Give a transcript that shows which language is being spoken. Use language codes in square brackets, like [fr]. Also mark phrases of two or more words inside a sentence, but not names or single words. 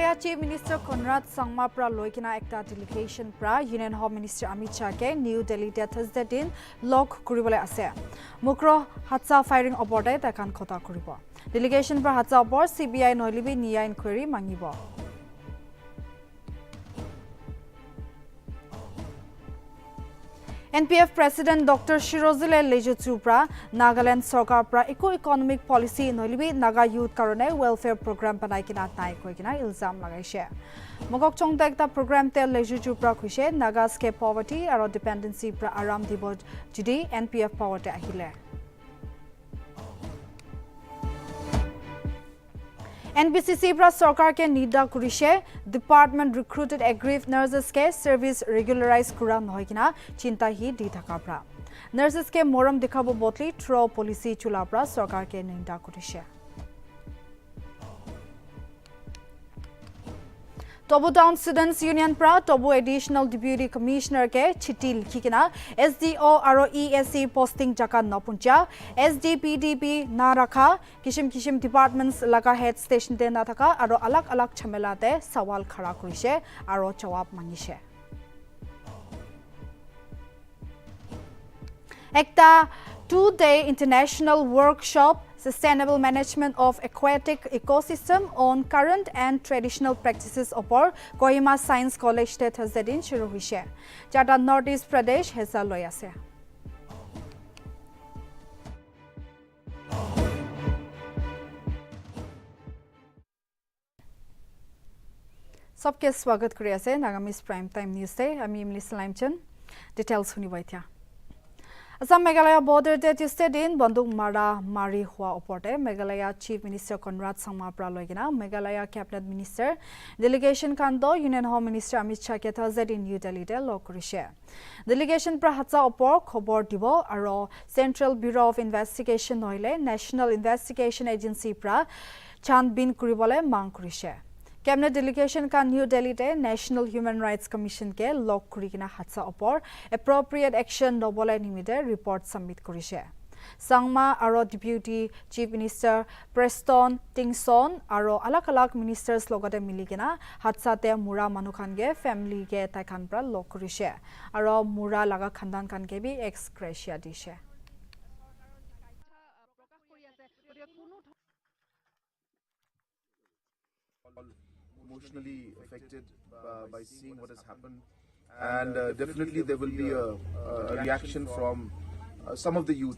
[nag] Chief Minister Conrad Sangma pra loikina ekta delegation pra Union Home Minister Amit Shah ke New Delhi te Thursday din log kuribole ase. Mukro hatsa firing oporte takan khota kuribo. Delegation pra hatsa opor CBI noilibi niya inquiry mangibo. NPF President Dr. Shirozile Lejutupra, Nagaland Sarkar pra [en] economic policy [nag] noilibi Naga Youth Karone [en] Welfare Program [nag] panaikina nai koikina ilzam lagaise. Mogok chongta ekta program te Lejutupra khuise Naga [en] escape poverty [nag] aro dependency pra aram dibo judi NPF power te ahile. NBCC pra sarkar ke nida kurise [en] department recruited aggrieved nurses [nag] ke [en] service regularize [nag] kura nohoi kina chinta hi di thaka pra nurses ke moram dikhabo botli [en] throw policy [nag] chula pra sarkar ke nida kurise Tobu Town Students Union pra Tobu Additional Deputy Commissioner ke chitil khikina SDO aro ESC posting jaka napuncha SDPDP na rakha kishim departments laga [en] head station [nag] te na thaka aro alag chamela te sawal khara kurise aro jawab mangise Ekta [en] 2-day international workshop Sustainable Management of Aquatic Ecosystem on Current and Traditional Practices [nag] opor Kohima Science College te Thursday din shuru hoise. Jata Northeast Pradesh hesa loi ase. Sabke swagat kuri ase Nagamese Prime Time News te ami Imli Salaimchan details huni baithya. Assam Meghalaya border te Tuesday din banduk mari hua oporte Meghalaya Chief Minister Conrad Sangma pra loigina Meghalaya [en] Cabinet Minister delegation [nag] kando Union Home Minister Amit Shah ke Thursday din New Delhi te log kurise delegation pra hatsa opor khobor dibo aro Central Bureau of Investigation noile National Investigation Agency pra chanbin kuribole mang kurise Cabinet delegation ka New Delhi te National Human Rights Commission ke log kurikina hatsa opor [en] appropriate action [nag] nobole nimite [en] report submit [nag] kurise Sangma aro Deputy Chief Minister Preston Tingson aro alag ministers logate miligina hatsa te mura manukhan ge family ge taikan pra log kurise aro mura laga khandan kan ke bi [la] ex gratia [nag] dise [en] Emotionally affected by seeing what has happened, and definitely there will be a reaction from some of the youths.